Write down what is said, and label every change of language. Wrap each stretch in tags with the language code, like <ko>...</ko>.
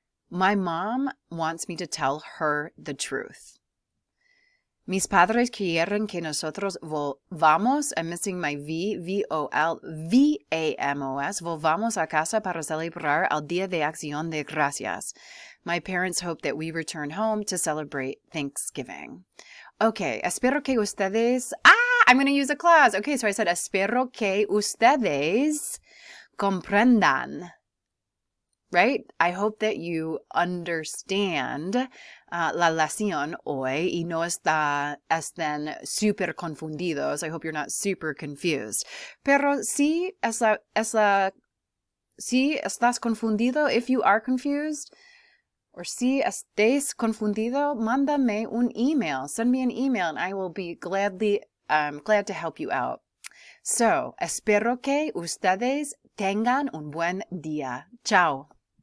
<en>My mom wants me to tell her the truth.</en> <es>Mis padres quieren que nosotros volvamos,</es> <en>I'm missing my</en> <es>V-O-L-V-A-M-O-S, volvamos a casa para celebrar el Día de Acción de Gracias.</es> <en>My parents hope that we return home to celebrate Thanksgiving. Okay,</en> <es>espero que ustedes,</es> <en>I'm going to use a clause. Okay, so I said,</en> <es>espero que ustedes comprendan.</es> <en>Right? I hope that you understand</en> <es>la lección hoy y no estén super confundidos.</es> <en>I hope you're not super confused.</en> <es>Pero si estás confundido,</es> <en>if you are confused,</en> <es>or si estés confundido, mándame un email.</es> <en>Send me an email and I will be glad to help you out.</en> <es>So, espero que ustedes tengan un buen día. Chao.</es>